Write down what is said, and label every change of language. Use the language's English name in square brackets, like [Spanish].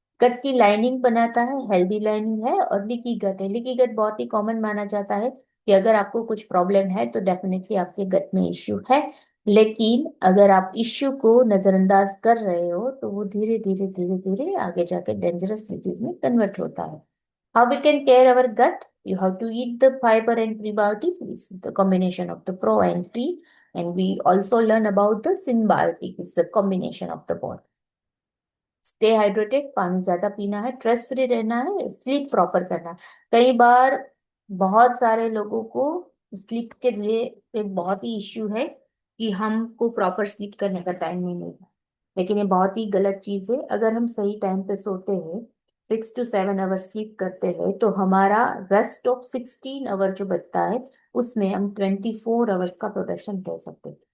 [Hindi] गट की लाइनिंग बनाता है, हेल्दी लाइनिंग है. और लीकी गट है. लीकी गट बहुत ही कॉमन माना जाता है कि अगर आपको कुछ प्रॉब्लम है तो डेफिनेटली आपके गट में इश्यू है. लेकिन अगर आप इश्यू को नजरअंदाज कर रहे हो तो वो धीरे धीरे धीरे धीरे आगे जाके डेंजरस डिजीज में कन्वर्ट होता है. [English] How we can care our gut? You have to eat the fiber and prebiotics, the combination of the pro and pre, and we also learn about the symbiotic, it's the combination of the both. Stay hydrated, [Hindi] पानी ज्यादा पीना है, stress free रहना है, sleep proper करना है. कई बार बहुत सारे लोगों को स्लीप के लिए एक बहुत ही इश्यू है कि हमको प्रॉपर स्लीप करने का टाइम नहीं मिलता. लेकिन ये बहुत ही गलत चीज है. अगर हम सही टाइम पे सोते हैं, 6 to 7 आवर स्लीप करते हैं, तो हमारा रेस्ट ऑफ 16 आवर जो बचता है उसमें हम 24 आवर्स का प्रोडक्शन दे सकते हैं.